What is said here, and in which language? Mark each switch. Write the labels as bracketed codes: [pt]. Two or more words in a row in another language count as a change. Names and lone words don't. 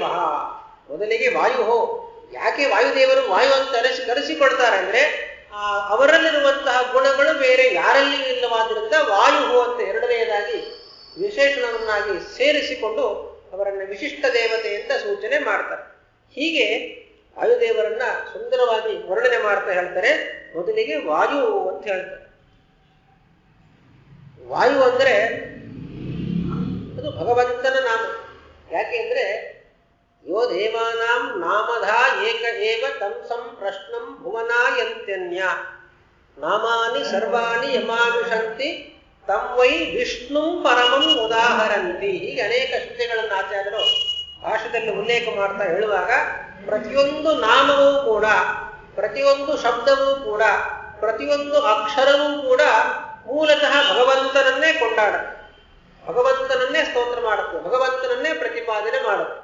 [kn] ಮೊದಲಿಗೆ ವಾಯು, ಯಾಕೆ ವಾಯುದೇವರು ವಾಯು ಅಂತ ಕರೆಸಿಕೊಳ್ತಾರೆ ಅಂದ್ರೆ ಅವರಲ್ಲಿರುವಂತಹ ಗುಣಗಳು ಬೇರೆ ಯಾರಲ್ಲಿಯೂ ಇಲ್ಲವಾದ್ರಿಂದ ವಾಯು ಅಂತ 2ನೇದಾಗಿ ವಿಶೇಷಣವನ್ನಾಗಿ ಸೇರಿಸಿಕೊಂಡು ಅವರನ್ನ ವಿಶಿಷ್ಟ ದೇವತೆ ಅಂತ ಸೂಚನೆ ಮಾಡ್ತಾರೆ. ಹೀಗೆ ವಾಯುದೇವರನ್ನ ಸುಂದರವಾಗಿ ವರ್ಣನೆ ಮಾಡ್ತಾ ಹೇಳ್ತಾರೆ. ಮೊದಲಿಗೆ ವಾಯು ಅಂತ ಹೇಳ್ತಾರೆ. ವಾಯು ಅಂದ್ರೆ ಅದು ಭಗವಂತನ ನಾಮ. ಯಾಕೆ ಅಂದ್ರೆ [sa] ಯೋ ದೇವಾನಾಂ ನಾಮಧಾ ಏಕ ಏವ ತಂಸಂ ಪ್ರಶ್ನಂ ಭುವನಾಯಂತ್ಯನ್ಯ ನಾಮಾನಿ ಸರ್ವಾಣಿ ಯಮಾವಿಶಂತಿ ತಂ ವೈ ವಿಷ್ಣು ಪರಮಂ ಉದಾಹರನ್ ಸಂತಿ. [kn] ಹೀಗೆ ಅನೇಕ ಶ್ರುತಿಗಳನ್ನು ಆಚಾರ್ಯರು ಭಾಷೆಯಲ್ಲಿ ಉಲ್ಲೇಖ ಮಾಡ್ತಾ ಹೇಳುವಾಗ ಪ್ರತಿಯೊಂದು ನಾಮವೂ ಕೂಡ, ಪ್ರತಿಯೊಂದು ಶಬ್ದವೂ ಕೂಡ, ಪ್ರತಿಯೊಂದು ಅಕ್ಷರವೂ ಕೂಡ ಮೂಲತಃ ಭಗವಂತನನ್ನೇ ಕೊಂಡಾಡುತ್ತೆ, ಭಗವಂತನನ್ನೇ ಸ್ತೋತ್ರ ಮಾಡುತ್ತೆ, ಭಗವಂತನನ್ನೇ ಪ್ರತಿಪಾದನೆ ಮಾಡುತ್ತೆ.